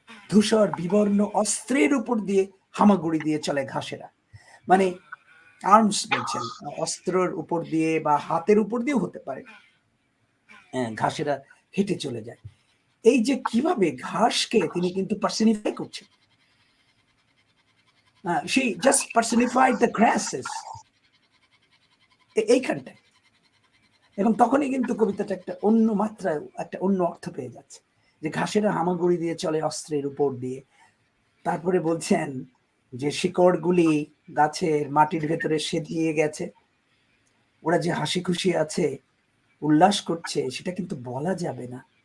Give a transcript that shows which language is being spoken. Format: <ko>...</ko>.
<bn>ধূসর বিবর্ণ অস্ত্রের উপর দিয়ে হামাগুড়ি দিয়ে চলে ঘাসেরা, মানে আর্মস বলছেন, অস্ত্রের উপর দিয়ে বা হাতের উপর দিয়েও হতে পারে। ঘাসেরা হেঁটে চলে যায়। এই যে কিভাবে ঘাসকে তিনি কিন্তু পার্সনিফাই করছেন।</bn> <en>she just personified the grasses</en> <bn>এইখানটায়। এবং তখনই কিন্তু কবিতাটা একটা অন্য মাত্রায়, একটা অন্য অর্থ পেয়ে যাচ্ছে, যে ঘাসেরা হামাগুড়ি দিয়ে চলে অস্ত্রের উপর দিয়ে। তারপরে বলছেন যে শিকড়গুলি গাছের মাটির ভেতরে সেধিয়ে গেছে, ওরা যে হাসি খুশি আছে, উল্লাস করছে, সেটা কিন্তু বলা যাবে না।</bn>